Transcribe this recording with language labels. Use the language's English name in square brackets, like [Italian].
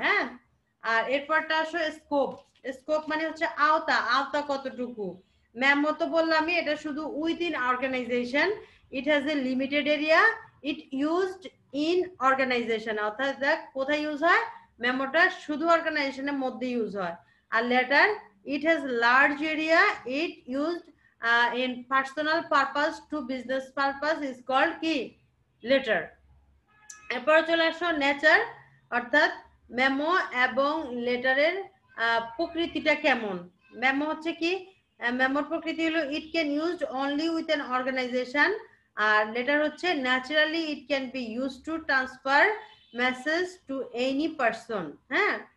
[Bangla] হ্যাঁ, আর এরপরটা আসো স্কোপ। স্কোপ মানে হচ্ছে আওতা, আওতা কতটুকু। মেমো তো বললামই এটা শুধু within organisation, [English] it has a limited area, it used in organisation, [Bangla] অর্থাৎ দেখ কোথায় ইউজ হয়, মেমোটা শুধু অর্গানাইজেশনের মধ্যে ইউজ হয়। আর letter [English] it has large area, it used in personal purpose to business purpose is called কি letter। [Bangla] এরপর চলে আসো নেচার, অর্থাৎ মেমো এবং লেটারের প্রকৃতিটা কেমন। মেমো হচ্ছে কি, মেমোর প্রকৃতি হলো [English] It can used only with an organisation, আর letter হচ্ছে naturally it can be use to transfer message to any person. হ্যাঁ,